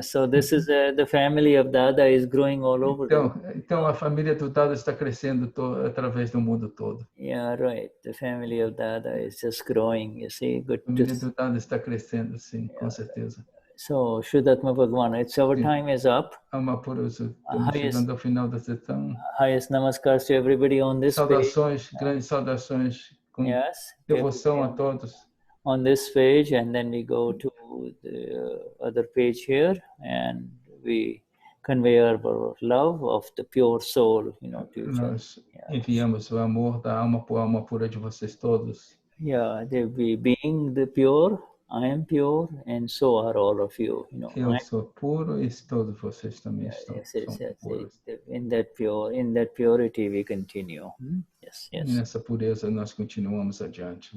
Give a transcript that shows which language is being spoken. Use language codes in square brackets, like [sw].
[en] So this is the family of Dada is growing all over. [pt] Então a família do Dada está crescendo através do mundo todo. [en] Yeah, right. The family of Dada is just growing. You see, good. [pt] A família do Dada está crescendo, sim, com certeza. [en] So Shuddhatma Bhagavan, our time is up. [pt] Alma Purush, estamos chegando ao final da sessão. [en] Highest namaskars to everybody on this page. [pt] Grandes saudações, com devoção a todos. [en] On this page, and then we go to the other page here, and we convey our love of the pure soul, to each other. [pt] Enviamos o amor da alma pura de vocês todos. [en] Yeah, being the pure, I am pure, and so are all of you. [pt] Eu sou puro e todos vocês também são puros. [en] In that purity we continue. Yes. [pt] Nessa pureza nós continuamos adiante.